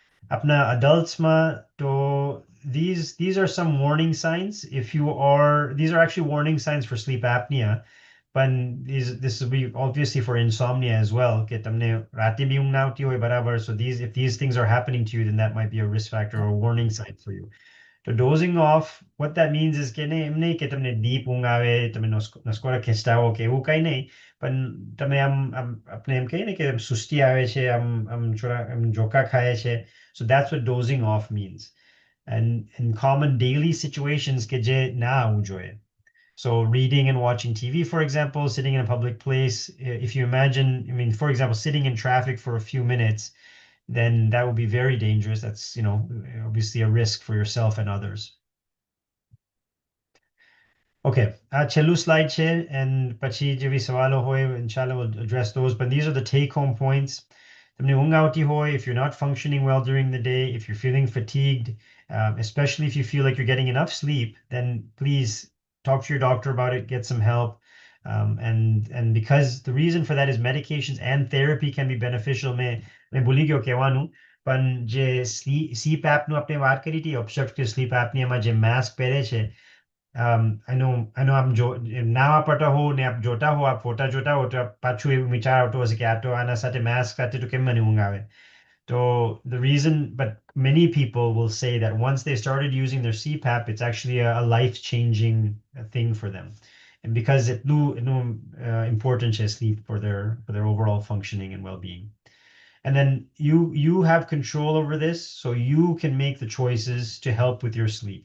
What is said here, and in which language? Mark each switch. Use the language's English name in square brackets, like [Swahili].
[Gujarati] Apna adults ma, [English] to these are some warning signs. These are actually warning signs for sleep apnea. But this will be obviously for insomnia as well. So if these things are happening to you, then that might be a risk factor or a warning sign for you. So dozing off, what that means is [Gujarati] કે એમ નહીં કે તમને deep ઊંઘ આવે, તમે નસકોરા ખેંચતા હો કે એવું કંઈ નહીં, પણ તમે આપણે એમ કહીએ ને કે સુસ્તી આવે છે, આમ ઝોકા ખાય છે. [English] So that's what dozing off means. And in common daily situations [Gujarati] કે જે ના આવવું જોઈએ. [English] So reading and watching TV, for example, sitting in a public place, if you imagine, for example, sitting in traffic for a few minutes, then that would be very dangerous. That's, obviously a risk for yourself and others. Okay, [Gujarati] છેલ્લું slide છે, [English] and [Gujarati] પછી જેવી સવાલો હોય, [English] inshallah we'll address those, but these are the take-home points. [Gujarati] તમને ઊંઘ આવતી હોય, [English] if you're not functioning well during the day, if you're feeling fatigued, especially if you feel like you're getting enough sleep, then please talk to your doctor about it, get some help. And because the reason for that is medications and therapy can be beneficial. [Gujarati] મેં ભૂલી ગયો કહેવાનું, પણ જે sleep apnea આપણે વાત કરી હતી, obstructive sleep apnea માં જે mask પહેરે છે, [English] I know [Gujarati] આમ ના વાપરતા હો ને આપ જોતા હો, આપ ફોટા જોતા હો, તો પાછું એવું વિચાર આવતો હશે કે આ તો આના સાથે mask સાથે તો કેમ મને ઊંઘ આવે. [English] So the reason, but many people will say that once they started using their CPAP, it's actually a life-changing thing for them, and because it's important to sleep for their overall functioning and well-being. And then you have control over this, so you can make the choices to help with your sleep.